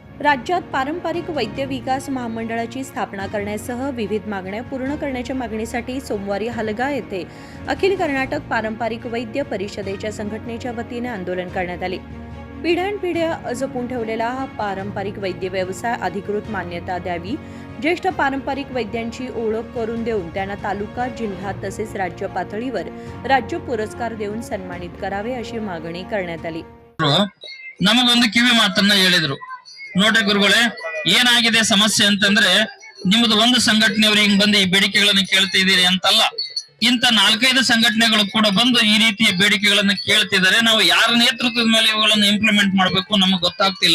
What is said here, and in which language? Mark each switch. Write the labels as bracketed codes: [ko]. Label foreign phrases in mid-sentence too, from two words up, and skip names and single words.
[mr] राज्यात पारंपरिक वैद्य विकास महामंडळाची स्थापना करण्यासह विविध मागण्या पूर्ण करण्याच्या मागणीसाठी सोमवारी हलगा येथे अखिल कर्नाटक पारंपरिक वैद्य परिषदेच्या संघटनेच्या वतीने आंदोलन करण्यात आले। पिढ्यानपिढ्या जपून ठेवलेला हा पारंपरिक वैद्य व्यवसाय अधिकृत मान्यता द्यावी, ज्येष्ठ पारंपरिक वैद्यांची ओळख करून देऊन त्यांना तालुका, जिल्हा तसेच राज्य पातळीवर राज्य पुरस्कार देऊन सन्मानित करावे अशी मागणी करण्यात आली। [kn] ನಮಗೊಂದು ಕಿವಿ ಮಾತನ್ನ ಹೇಳಿದ್ರು, ನೋಡ್ರಿ ಗುರುಗಳೇ, ಏನಾಗಿದೆ ಸಮಸ್ಯೆ ಅಂತಂದ್ರೆ ನಿಮ್ಮದು ಒಂದು ಸಂಘಟನೆಯವರು ಹಿಂಗ್ ಬಂದು ಈ ಬೇಡಿಕೆಗಳನ್ನ ಕೇಳ್ತಿದ್ದೀರಿ ಅಂತಲ್ಲ, ಇಂತ 4-5 ಸಂಘಟನೆಗಳು ಕೂಡ ಬಂದು ಈ ರೀತಿಯ ಬೇಡಿಕೆಗಳನ್ನ ಕೇಳ್ತಿದ್ದಾರೆ। ನಾವು ಯಾರ ನೇತೃತ್ವದ ಮೇಲೆ ಇವುಗಳನ್ನ ಇಂಪ್ಲಿಮೆಂಟ್ ಮಾಡ್ಬೇಕು ನಮಗ್ ಗೊತ್ತಾಗ್ತಿಲ್ಲ।